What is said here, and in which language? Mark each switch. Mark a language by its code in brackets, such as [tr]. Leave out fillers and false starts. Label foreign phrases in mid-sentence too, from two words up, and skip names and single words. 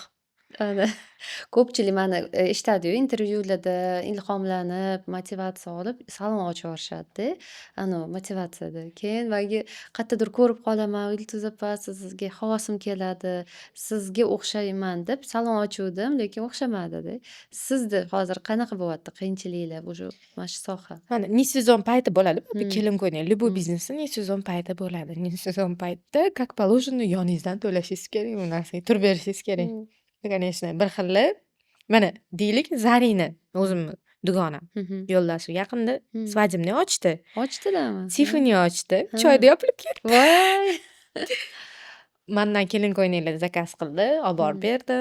[uz] Ana ko'pchilik mani eshitadi-yu, intervyularda ilhomlanib, motivatsiya olib salon ochib yuborishadi-da. Motivatsiyada. Keyin menga qayerdadir ko'rib qolaman, Iltiz opa, sizga havosim keladi, sizga o'xshayman deb salon ochuvdim, lekin o'xshamadi-da. Sizda hozir qanaqa bo'lyapti qiyinchiliklar mana shu soha? Mana [ru] не сезон [uz] payti bo'ladi. Kelin ko'yning, любой biznesda [ru] не сезон [uz] payti bo'ladi. [ru] Не сезон [uz] paytda [ru] как положено [uz] yoningizdan to'lashingiz kerak, bu narsaga turib berishingiz kerak. Конечно, bir xilli. Mana deylik, Zarina o'zimni dugonam, yo'ldoshim yaqinda svadibniy ochdi. Ochdimi? Tiffany ochdi. Choyda yopilib ketdi. Voy! Mendan kelin ko'ynaklar zakaz qildi, olib borib berdim.